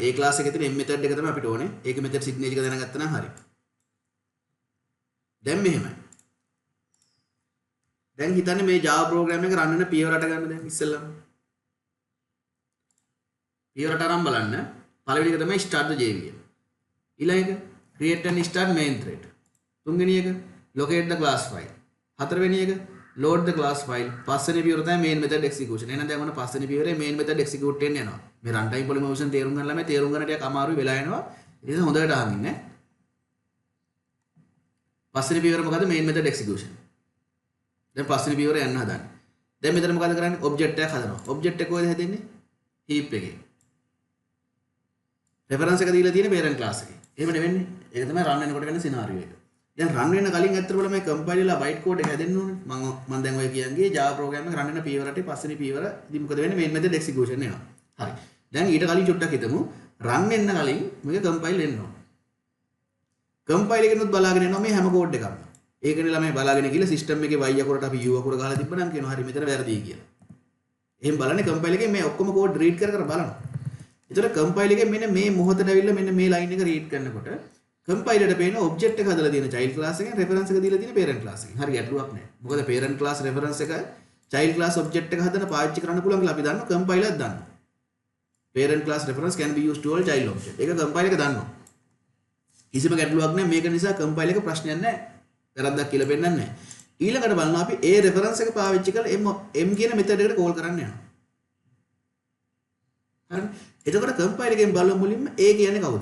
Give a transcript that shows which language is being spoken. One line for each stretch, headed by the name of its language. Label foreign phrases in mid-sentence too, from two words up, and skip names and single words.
Sinhala: A class එකේ තියෙන m method එක තමයි අපිට ඕනේ. ඒකේ
English: method signature
Sinhala: එක දැනගත්තා නම් හරි. දැන් මෙහෙමයි. දැන් හිතන්නේ මේ Java program එක run වෙන පියවරට ගන්න දැන් ඉස්සෙල්ලාම. පියවරට අරන් බලන්න. පළවෙනි එක තමයි
English: start the JVM.
Sinhala: ඊළඟ එක
English: create and start main thread.
Sinhala: තුන්වෙනි එක
English: locate the class file.
Sinhala: හතරවෙනි එක
English: load the class file.
Sinhala: පස්වෙනි පියවර තමයි
English: main method execution.
Sinhala: එහෙනම් දැන් ඔන්න පස්වෙනි පියවරේ
English: main method execute
Sinhala: වෙන්න යනවා. මේ
English: runtime polymotion
Sinhala: තේරුම් ගන්න ළමයි තේරුම් ගන්න ටිකක් අමාරුයි වෙලා යනවා. ඒ නිසා හොඳට අහන් ඉන්න. පස්වෙනි පියවර මොකද්ද?
English: main method execution.
Sinhala: දැන් පස්වෙනි පියවර යන්න හදන්නේ. දැන් මෙතන මොකද කරන්නේ? object එකක් හදනවා. object එක කොහෙද හැදෙන්නේ? heap එකේ. reference එක දීලා තියෙන
English: parent class
Sinhala: එකේ. එහෙම නෙවෙන්නේ. ඒක තමයි run වෙනකොට වෙන scenario එක. දැන් run වෙන කලින් ඇත්තට බලම මේ compile වෙලා
English: byte code
Sinhala: එක හැදෙන්න ඕනේ. මම දැන් ඔය කියන්නේ Java program එක run වෙන පියවරට පස්වෙනි පියවර ඉතින් මොකද වෙන්නේ?
English: main method execution
Sinhala: එනවා. හරි. දැන් ඊට කලින් චුට්ටක් හිතමු run වෙන්න කලින් මේක compile වෙන්න ඕන. compile එකෙනුත් බලාගෙන යනවා මේ හැම code එකක්ම. ඒකනේ ළමයි බලාගෙන ගිහලා system එකේ y අකුරට අපි u අකුර ගහලා තිබ්බනම් කියනවා හරි මෙතන වැරදි කියලා. එහෙන් බලන්නේ compile එකේ මේ ඔක්කොම
English: code read
Sinhala: කර බලනවා. ඒතර compile එකේ මෙන්න මේ මොහොතට ඇවිල්ලා මෙන්න මේ line එක read කරනකොට compiler ට පේන object එක හදලා තියෙන
English: child class
Sinhala: එකෙන් reference එක දීලා තියෙන
English: parent class
Sinhala: එකෙන්. හරි ගැටලුවක් නැහැ. මොකද
English: parent class reference
Sinhala: එක
English: child class object
Sinhala: එක හදන පාවිච්චි කරන්න පුළුවන් කියලා අපි දන්නවා compiler දන්නවා.
English: parent class reference can be used to all child object.
Sinhala: ඒක compiler එක දන්නවා. කිසිම ගැටලුවක් නැහැ. මේක නිසා compiler එක ප්‍රශ්නයක් නැහැ. වැරද්දක් කියලා පෙන්නන්නේ නැහැ. ඊළඟට බලනවා අපි ඒ reference එක පාවිච්චි කරලා m කියන method එකට call කරන්න යනවා. හරි. එතකොට compile එකෙන් බලමු මුලින්ම a කියන්නේ කවුද?